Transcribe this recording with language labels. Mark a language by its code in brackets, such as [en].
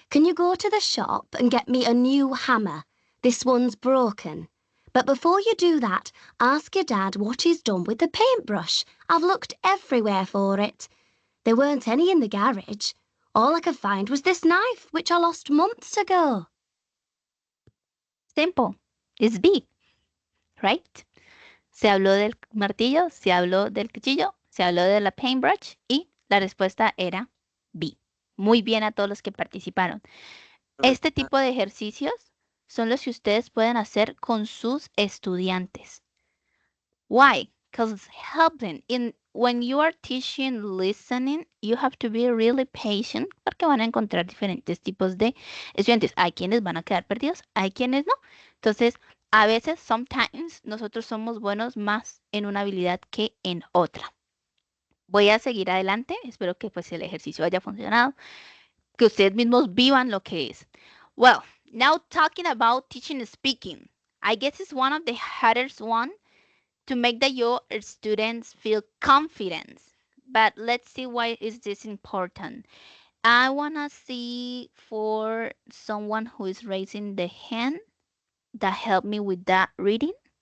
[en] Can you go to the shop and get me a new hammer? This one's broken. But before you do that, ask your dad what he's done with the paintbrush. I've looked everywhere for it. There weren't any in the garage. All I could find was this knife, which I lost months ago. Simple. It's B, right? [es] Se habló del martillo, se habló del cuchillo, se habló de la paintbrush y la respuesta era B. Muy bien a todos los que participaron. Este tipo de ejercicios son los que ustedes pueden hacer con sus estudiantes. [en] Why? Because helping. When you are teaching listening, you have to be really patient [es] porque van a encontrar diferentes tipos de estudiantes. Hay quienes van a quedar perdidos, hay quienes no. Entonces, a veces, sometimes, nosotros somos buenos más en una habilidad que en otra. Voy a seguir adelante. Espero que pues el ejercicio haya funcionado. Que ustedes mismos vivan lo que es. [en] Well, now talking about teaching and speaking. I guess it's one of the hardest one to make your students feel confident. But let's see why is this important. I want to see for someone who is raising the hand that help me with that reading.